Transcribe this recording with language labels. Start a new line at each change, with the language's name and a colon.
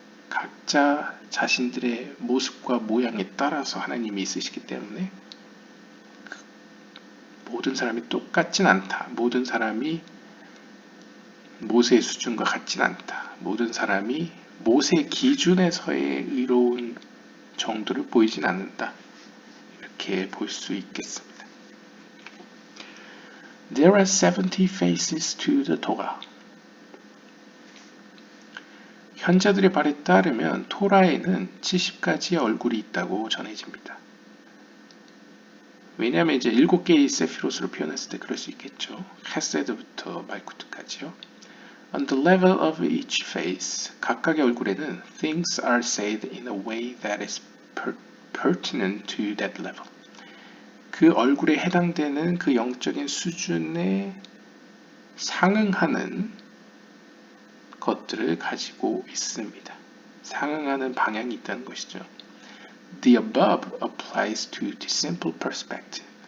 Korean: 각자 자신들의 모습과 모양에 따라서 하나님이 있으시기 때문에 모든 사람이 똑같진 않다. 모든 사람이 모세의 수준과 같진 않다. 모든 사람이 모세 기준에서의 의로운 정도를 보이진 않는다. 이렇게 볼 수 있겠습니다.
English: There are 70 faces to the Torah.
Korean: 현자들의 말에 따르면 토라에는 70가지의 얼굴이 있다고 전해집니다. 왜냐하면 이제 7개의 세피롯으로 표현했을 때 그럴 수 있겠죠. 헤세드부터 말쿠트까지요.
English: On the level of each face,
Korean: 각각의 얼굴에는
English: things are said in a way that is pertinent to that level.
Korean: 그 얼굴에 해당되는 그 영적인 수준에 상응하는 것들을 가지고 있습니다. 상응하는 방향이 있다는 것이죠.
English: The above applies to the simple perspective.